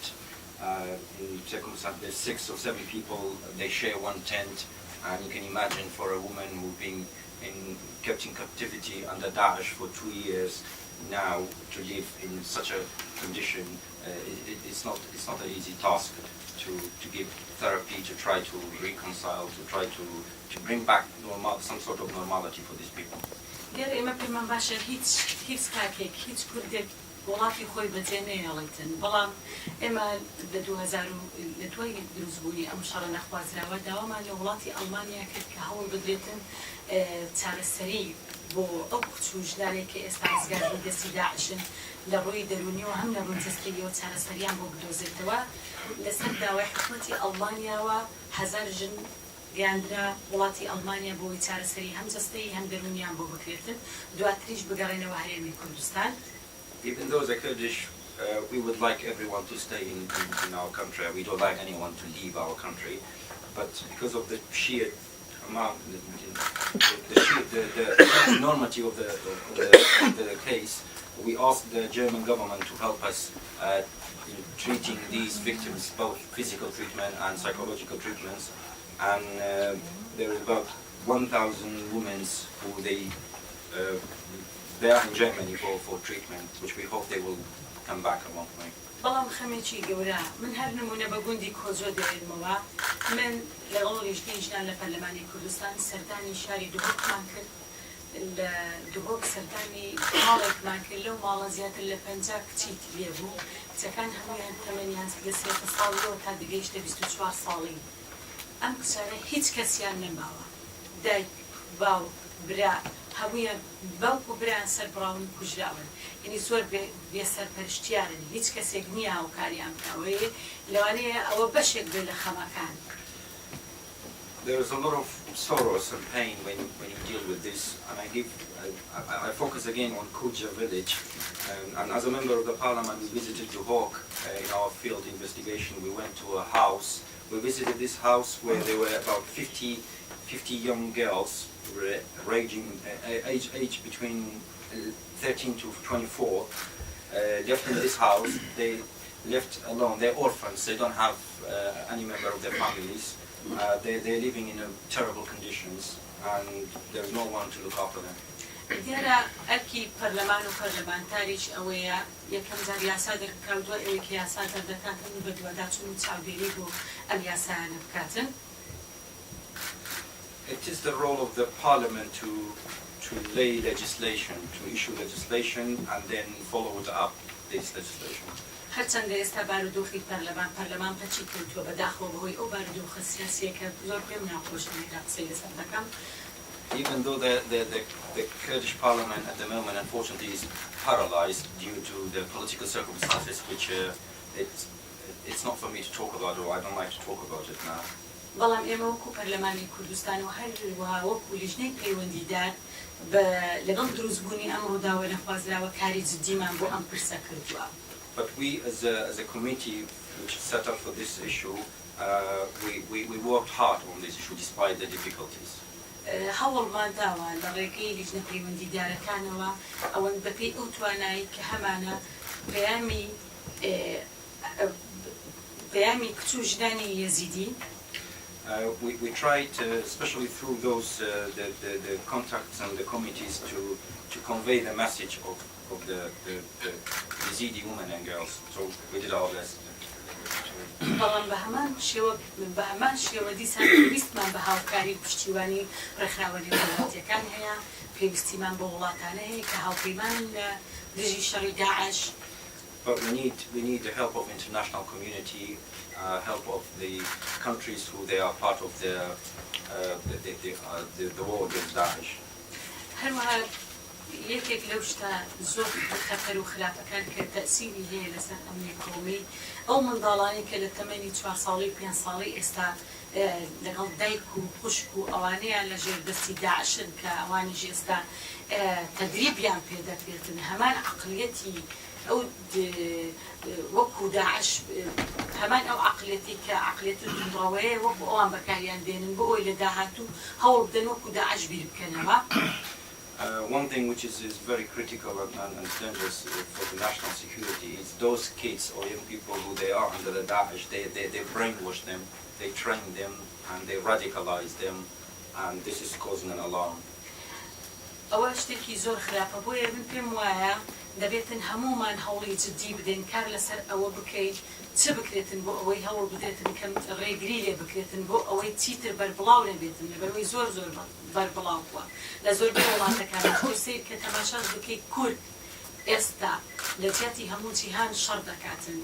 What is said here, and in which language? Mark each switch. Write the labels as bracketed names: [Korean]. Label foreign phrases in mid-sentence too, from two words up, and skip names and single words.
[English] In circumstances, there's 6 or 7 people, they share one tent, and you can imagine for a woman who's been kept in captivity under Daesh for 2 years now to live in such a condition, it's not an easy task to give therapy, to try to reconcile, to try to bring back some sort of normality for these people. [Central Kurdish] دیارە ئێمە پێمان باشە هیچ کاتێک هیچ کوردێک وڵاتی خۆی بەجێ نەهێڵێتن بەڵام ئێمە لە 2000 لە دوای دروستبوونی ئەم شەڕە نەخوازراوە داوامان لە وڵاتی ئەڵمانیا کرد کە هەوڵ بدرێتن چارەسەری بۆ ئەو کچ و ژنانێکی ئێستا ڕزگار بوون دەستی داعشن لە ڕووی دەرونیەوە هەم لە ڕووی جستگیریەوە چارەسەریان بۆ بدۆزێتەوە لەسەر داوای حکومەتی ئەڵمانیاوە 1000 ژن گەیاندرا وڵاتی ئەڵمانیا بۆی چارەسەری هەم جەستەی هەم دەرونیان بۆ بکرێتن دواتریش بگەڕێنەوە هەرێمی کوردستان. [English] Even though the Kurdish, we would like everyone to stay in our country. We don't like anyone to leave our country, but because of the sheer amount, the enormity of the case, we asked the German government to help us in treating these victims, both physical treatment and psychological treatments. And there are about 1,000 women who they are in Germany for treatment, which we hope they will come back at one point. [Central Kurdish] بەڵام خەمێکی گەورە من هەر نمونە بە گوندی کۆزۆ دەوێنمەوە من لە ڕۆڵی ژنان لە پەرلەمانی کوردستان سەردانی شاری دوهۆکمان کرد لە دوهۆک سەردانی ماڵێکمان کرد لەو ماڵە زیاتر لە 50 کچی لێ بوو کچەکان هەمویان تەمەنیان لە 3 ساڵیەوە تا دەگەیشتە 24 ساڵی ئەم کچانە هیچ کەسیان نەماوە دایک باو برا هەمویان باوک و برایان سەربڕاون کوژراون یعنی زۆر بێسەرپەرشتیارن هیچ کەسێک نییە هاوکاریان بکاوەیە لەوانەیە ئەوە بەشێک بێ لە خەمەکان. [English] There is a lot of sorrow and pain when you deal with this, and I focus again on Kuja village, and as a member of the parliament we visited Duhok in our field investigation. We went to a house. We visited this house where there were about 50 young girls ranging age between 13 to 24 left in this house. They left alone. They're orphans. They don't have any member of their families. They're living in terrible conditions, and there's no one to look after them. [Central Kurdish] دیارە ئەرکی پەرلەمان و پەرلەمانتاریش ئەوەیە یەکەم جار یاسا دەرکراوە ئەوەیەکە یاسا دەردەکاتن بە دووەداچوون و چاودێری بۆ ئەم یاسایانە بکاتن. [English] It is the role of the parliament to lay legislation, to issue legislation and then follow up this legislation. [Central Kurdish] هەرچەندە ئێستا بارودۆخی پەرلەمان پەچی کردووە بەداخەوە بەهۆی ئەو بارودۆخە سیاسیەکە زۆر پێم ناخۆشە لێرە قسەی لەسەر دەکەم. [English] Even though the Kurdish parliament at the moment unfortunately is paralyzed due to the political circumstances, which it's not for me to talk about, or I don't like to talk about it now. [Central Kurdish] بەڵام ئێمە وەکو پەرلەمانی کوردستان و هەروەها وەکو لیژنەی پەیوەندیدار لەگەڵ دروستبوونی ئەم ڕووداوە نەخوازراوە کاری جددیمان بۆ ئەم پرسە کردووە. [English] But we, as a committee which is set up for this issue, we worked hard on this issue despite the difficulties. [Central Kurdish] هەوڵمان داوە لە ڕێگەی لیژنە پەیوەندیدارەکانەوە ئەوەن بەپێی ئەو توانایی کە هەمانە پەیامی کچ و ژنانی یەزیدی [English] We tried, especially through those the contacts and the committees, to convey the message of the Yazidi women and girls. So we did our best. [Central Kurdish] بەڵام بە هەمان شێوە دیسان پێویستمان بە هاوکاری پشتیوانی ڕێکخراوەری وڵاتیەکان هەیە، پێویستیمان بە وڵاتانە هەیە کە هاوپەیمان لە دژی شەڕی داعش. [English] But we need the help of international community, help of the countries who they are part of the war against Daesh. [Central Kurdish] هەروەها یەکێک لەو شتە زۆر خەتەر و خراپەکان کە تەئسیری هەیە لەسەر ئەمنی قۆمی ئەو منداڵانی کە لە تەمەنی 4 ساڵی 5 ساڵی ئێستا لەگەڵ دایک و خوشک و ئەوانەیان لە ژێردەستی داعشن کە ئەوانیش ئێستا تەدریبیان پێدەکرێتن هەمان عەقڵیەتی ئەو وەکو داعش هەمان ئەو عەقڵیەتی کە عەقڵیەت دڵڕەوەیە وەکو ئەوان بەکاریان دێنن بۆ ئەوەی لە داهاتوو هەوڵ بدەن وەکو داعش بیر بکەنەوە. [English] One thing which is very critical and dangerous for the national security is those kids or young people who they are under the Daesh, they brainwash them, they train them and they radicalize them, and this is causing an alarm. [Central Kurdish] ئەوە شتێکی زۆر خراپە بۆیە من پێم وایە دەبێتن هەمومان هەوڵی جددی بدەین کار لەسەر ئەوە بکەین چ بکرێتن بۆ ئەوەی هەوڵ بدرێتن کەم ڕێگری لێ بکرێتن بۆ ئەوەی چیتر بەربڵاو نەبێتن لەبەرەوەی زۆر بەربڵاو بووە لە زۆربەی وڵاتەکان خۆسەی کە تەماشاش بکەی کورد ئێستا لە جیاتی هەموو جیهان شەڕ دەکاتن.